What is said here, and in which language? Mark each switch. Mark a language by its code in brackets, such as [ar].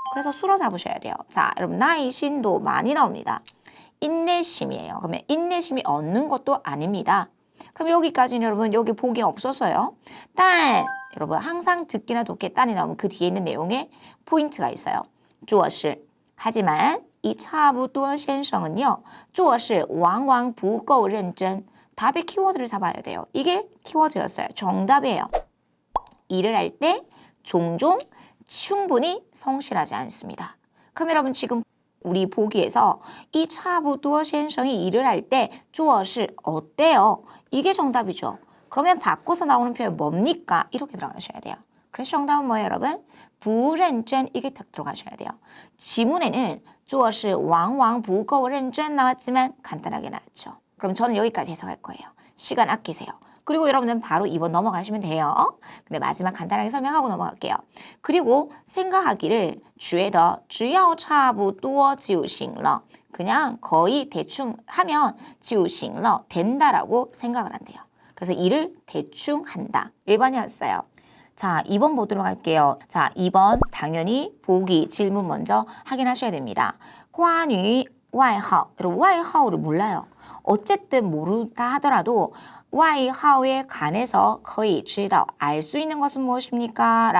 [ko] 그래서 수로 잡으셔야 돼요. 자, 여러분 耐心도 많이 나옵니다. 인내심이에요. 그러면 인내심이 얻는 것도 아닙니다. 그럼 여기까지는 여러분 여기 보기 없었어요. 딴 여러분 항상 듣기나 독해 딴이 나오면 그 뒤에 있는 내용에 포인트가 있어요. 做事 하지만 이 差不多 先生은요. [zh] 做事往往不够认真. [ko] 답의 키워드를 잡아야 돼요. 이게 키워드였어요. 정답이에요. 일을 할 때 종종 충분히 성실하지 않습니다. 그럼 여러분 지금 우리 보기에서 이 差不多 先生이 일을 할 때 做事 어때요? 이게 정답이죠. 그러면 바꿔서 나오는 표현 뭡니까? 이렇게 들어가셔야 돼요. 그래서 정답은 뭐예요, 여러분? 不认真 이게 딱 들어가셔야 돼요. 지문에는 [zh] 做事往往不够认真 [ko] 나왔지만 간단하게 나왔죠. 그럼 저는 여기까지 해석할 거예요. 시간 아끼세요. 그리고 여러분은 바로 2번 넘어가시면 돼요. 근데 마지막 간단하게 설명하고 넘어갈게요. 그리고 생각하기를 [zh] 觉得只要差不多就行了. [ko] 그냥 거의 대충 하면 [zh] 就行了 [ko] 된다라고 생각을 한대요. 그래서 일을 대충 한다. 1번이었어요. 자, 2번 보도록 할게요. 자, 2번 당연히 보기 질문 먼저 확인하셔야 됩니다. 关于外号, 여러분 外号를 몰라요. 어쨌든 모르다 하더라도 外号에 관해서 거의 知道, 알 수 있는 것은 무엇입니까?